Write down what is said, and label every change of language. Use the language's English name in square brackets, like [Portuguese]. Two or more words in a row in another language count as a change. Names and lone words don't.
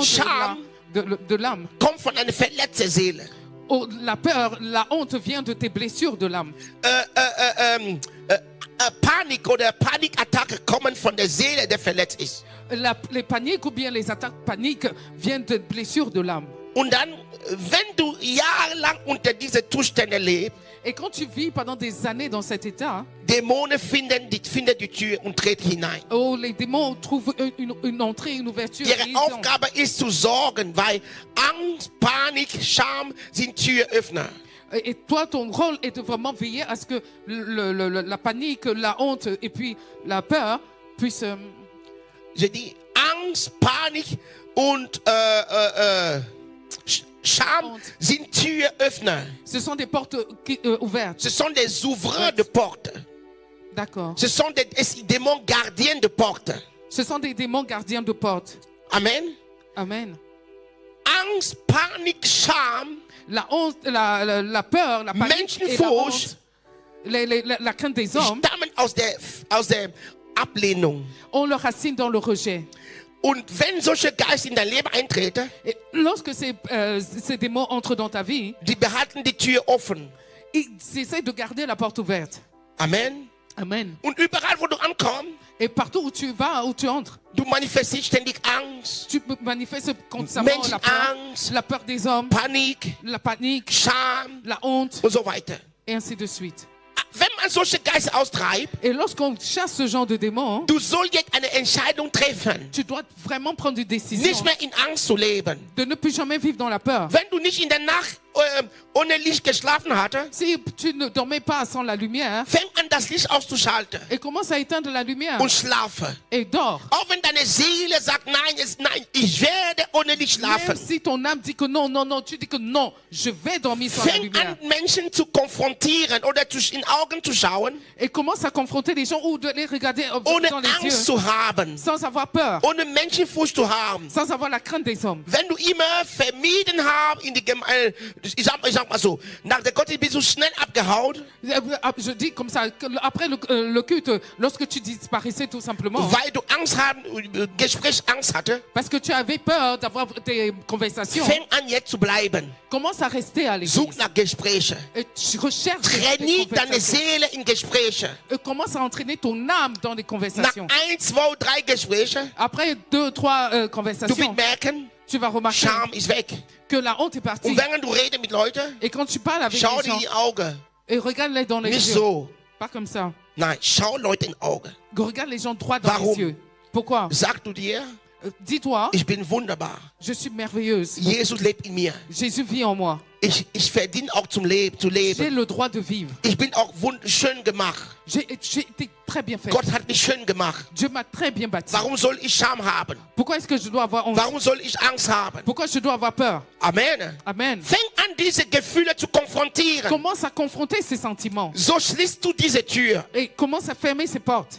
[German] Scham. [French] de l'âme. [German] Kommt von einer verletzten Seele. [French] Oh, la peur, la honte vient de tes blessures de l'âme. [German] Panik oder Panikattacke kommen von der Seele, der verletzt ist. [French] Les paniques ou bien les attaques paniques viennent de blessures de l'âme. [German] Und dann, wenn du jahrelang unter diesen Zuständen lebst, [French] Et quand tu vis pendant des années dans cet état, [German] Dämonen finden die Tür und treten hinein. [French] oh, les démons trouvent une entrée, une ouverture. et [German] Ihre [French] ils entrent. [German] Aufgabe ist zu sorgen, weil Angst, Panik, Scham sind Türöffner. [French] Et toi, ton rôle est de vraiment veiller à ce que la panique, la honte et puis la peur puissent... Je dis, [German] Angst, Panik und Scham Und- sind Türöffner. [French] ce sont des portes ouvertes. Ce sont des ouvreurs de portes. D'accord. Ce sont des démons gardiens de portes. Ce sont des démons gardiens de portes. [German] Amen. [French] Amen. [German] Angst, Panik, Scham, [French] La honte, la peur, la panique et la [German] Menschenfurcht [French] honte, la crainte des hommes [German] stammen aus der Ablehnung. [French] ont leur racine dans le rejet. [German] Und wenn solche Geister in dein Leben eintreten, [French] Et lorsque ces démons entrent dans ta vie, [German] die behalten die Tür offen. [French] ils essaient de garder la porte ouverte. [German] Amen. [French] Amen. [German] Und überall, wo du ankommst, [French] Et partout où tu vas, où tu entres, [German] du manifestierst ständig Angst, [French] tu manifestes constamment [German] Menschenangst, [French] la peur des hommes, [German] Panik, [French] la panique, [German] Scham [French] la honte, [German] und so weiter. [French] et ainsi de suite. [German] Wenn man solche Geister austreibt, [French] Et lorsqu'on chasse ce genre de démons, [German] du sollst jetzt eine Entscheidung treffen, [French] tu dois vraiment prendre une décision [German] nicht mehr in Angst zu leben. [French] de ne plus jamais vivre dans la peur. [German] Wenn du nicht in der Nacht ohne Licht geschlafen hattest, [French] Si tu ne dormais pas sans la lumière [German] fang an, das Licht auszuschalten [French] et commence à éteindre la lumière [German] und schlafe. [French] et dors. [German] Auch wenn deine Seele sagt, nein, ich werde ohne Licht [French] Même [German] schlafen. [French] si ton âme dit que non, non, non, tu dis que non, je vais dormir sans la [German] Fang [French] lumière. [German] an, Menschen zu konfrontieren oder in Augen zu schauen, [French] Et commence à confronter les gens ou de les regarder [German] ohne [French] dans les [German] Angst [French] yeux [German] zu haben, [French] sans avoir peur, [German] ohne Menschenfurcht zu haben. [French] sans avoir la crainte des hommes. [German] Wenn du immer vermieden hast, ich sag mal so, nach der Gottesdienst bist du schnell abgehauen, [French] Je dis comme ça, après le culte, lorsque tu disparaissais tout simplement, [German] weil du Gesprächsangst hatte, [French] parce que tu avais peur d'avoir des conversations, [German] fang an jetzt zu bleiben. [French] commence à rester à l'église. [German] Such nach Gesprächen. [French] Et tu recherches des [German] Trainier deine [French] conversations. [German] Seele in Gespräche. [French] Et commence à entraîner ton âme dans les [German] Nach [French] conversations. [German] 1, 2, 3 Gespräche, [French] Après 2, 3 [German] du [French] conversations, [German] wirst merken, [French] tu vas remarquer [German] Scham ist weg. [French] que la honte est partie. [German] Und wenn du redest mit Leuten, [French] Et quand tu parles avec [German] schau [French] les [German] dir in [French] gens, [German] die Augen. [French] et regarde-les dans les [German] Nicht [French] yeux, [German] so. [French] pas comme ça. [German] Nein, schau Leute in die Augen. [French] Regarde les gens droit dans [German] Warum? [French] les yeux. Pourquoi? [German] Sag du dir, [French] Dis-toi, [German] ich bin wunderbar. [French] je suis merveilleuse. [German] Jesus lebt in mir. [French] Jésus vit en moi. [German] Ich verdiene auch zu [French] J'ai [German] leben. [French] le droit de vivre. [German] Ich bin auch schön gemacht. [French] J'ai été très bien fait. [German] Gott hat mich schön gemacht. [French] Dieu m'a très bien bâti. [German] Warum soll ich Scham haben? [French] Pourquoi est-ce que je dois avoir honte? [German] Warum soll ich Angst haben? [French] Pourquoi je dois avoir peur? [German] Amen. [French] Amen. [German] Fang an, diese Gefühle zu konfrontieren. [French] Commence à confronter ces sentiments. [German] So schließt du diese Tür. [French] Et commence à fermer ces portes.